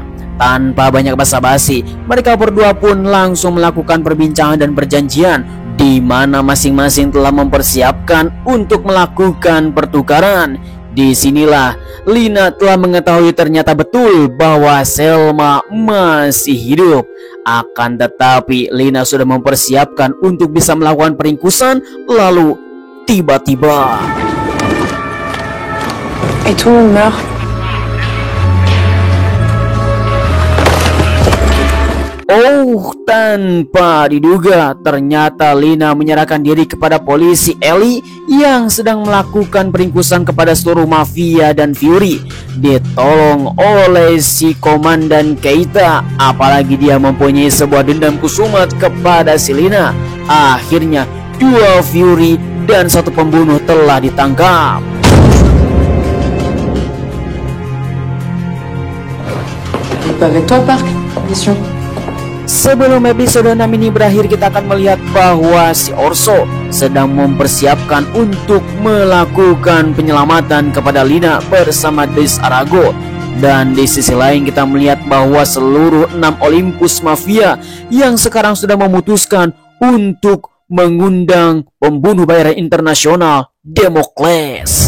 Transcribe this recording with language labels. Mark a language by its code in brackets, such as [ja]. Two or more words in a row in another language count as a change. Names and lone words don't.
[id] Tanpa banyak basa-basi, mereka berdua pun langsung melakukan perbincangan dan perjanjian di mana masing-masing telah mempersiapkan untuk melakukan pertukaran. Disinilah Lina telah mengetahui ternyata betul bahwa Selma masih hidup. Akan tetapi Lina sudah mempersiapkan untuk bisa melakukan peringkusan. Lalu tiba-tiba [fr] Et tout le monde meurt. [id] Tanpa diduga ternyata Lina menyerahkan diri kepada polisi Ellie yang sedang melakukan peringkusan kepada seluruh mafia dan Fury, ditolong oleh si Komandan Keita. Apalagi dia mempunyai sebuah dendam kusumat kepada si Lina. Akhirnya 2 Fury dan 1 pembunuh telah ditangkap. [fr] Avec toi, Park. Mission. [id] Sebelum episode 6 ini berakhir, kita akan melihat bahwa si Orso sedang mempersiapkan untuk melakukan penyelamatan kepada Lina bersama Dris Arago. Dan di sisi lain kita melihat bahwa seluruh 6 Olympus Mafia yang sekarang sudah memutuskan untuk mengundang pembunuh bayaran internasional Damocles.